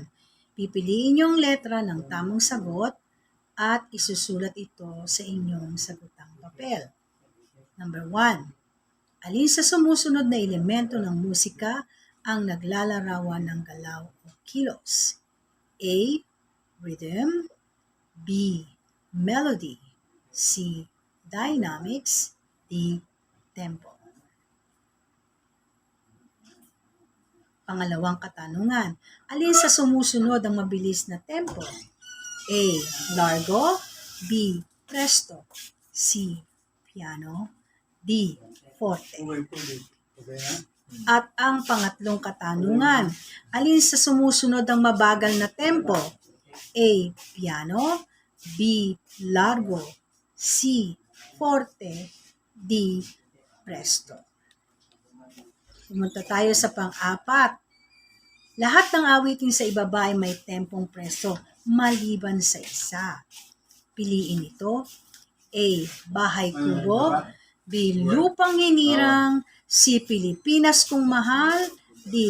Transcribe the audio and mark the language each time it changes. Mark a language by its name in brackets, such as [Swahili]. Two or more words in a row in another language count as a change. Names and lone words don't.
[Filipino] Pipiliin niyo ang letra ng tamang sagot at isusulat ito sa inyong sagutang papel. Number 1. Alin sa sumusunod na elemento ng musika ang naglalarawan ng galaw o kilos? A. Rhythm. B. Melody. C. Dynamics. D. Tempo. Pangalawang katanungan, alin sa sumusunod ang mabilis na tempo? A. Largo. B. Presto. C. Piano. D. Forte. At ang pangatlong katanungan, alin sa sumusunod ang mabagal na tempo? A. Piano. B. Largo. C. Forte. D. Presto. Pumunta tayo sa pang-4. Lahat ng awitin sa ibaba ay may tempong presto, maliban sa isa. Piliin ito. A. Bahay Kubo. B. Lupang Hinirang. C. Pilipinas Kung Mahal. D.